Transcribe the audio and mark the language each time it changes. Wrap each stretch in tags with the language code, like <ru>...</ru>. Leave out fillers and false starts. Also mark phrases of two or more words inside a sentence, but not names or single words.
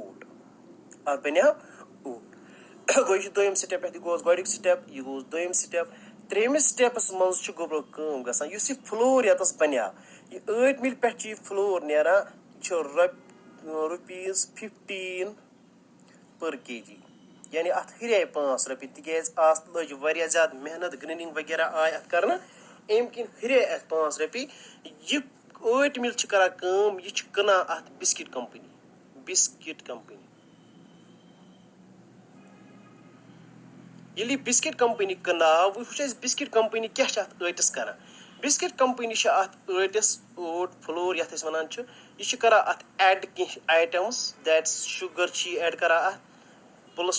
<ks>ओट गो यह दोम स्टेप यह गो गोडिक स्टेप यह गो दोम स्टेप त्रेमिस स्टेपस मज गोब्रो गसान यह फ्लोर यतस बन यह ऐट मिल पे फ्लोर नेरान ₹15</ks> <en>per kg</en> <ks>यानी अत हृे 5 रۄपیہِ तिकैازِ आज लٔज वाریاہ زیادٕ محنت گرٛینِنٛگ وغیرہ آیہِ اَتھ کرنہٕ اَمہِ کِنۍ ہُرے اَتھ 5 رۄپیہِ یہِ ٲٹۍ مِل چھِ کران کٲم یہِ چھِ کٕنان اَتھ</ks> <en>biscuit company</en> <ks>ییٚلہِ یہِ</ks> <en>biscuit company</en> <ks>کٕناو وٕچھ اَسہِ</ks> <en>biscuit company</en> <ks>کیاہ چھِ اَتھ ٲٹِس کران</ks> <en>biscuit company</en> <ks>چھِ اَتھ ٲٹِس</ks> <en>oat flour</en> <ks>یَتھ أسۍ وَنان چھِ یہِ چھِ کران اَتھ ایڈ کینٛہہ آیٹمس دیٹس شُگر چھِ یہِ ایڈ کران اَتھ پٕلس</ks>